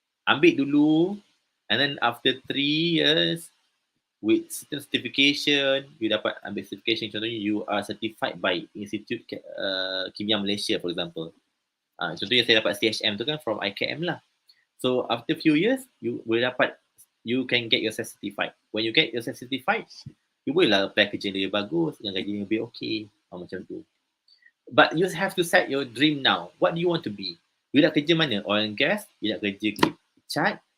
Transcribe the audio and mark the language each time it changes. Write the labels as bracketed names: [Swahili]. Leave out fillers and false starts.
[Malay] Ambil dulu [English] and then after 3 years with certain certification, [Malay] you dapat ambil certification, [English] contohnya you are certified by Institute Kimia Malaysia for example. [Malay] Contohnya saya dapat CHM tu kan from IKM lah. [English] So after few years, you can get yourself certified. When you get yourself certified, [Malay] you bolehlah apply kerja yang lebih bagus dengan gaji yang lebih okay. Macam tu. [English] But you have to set your dream now. What do you want to be? [Malay] You nak kerja mana? [English] Oil and gas? You nak kerja chat?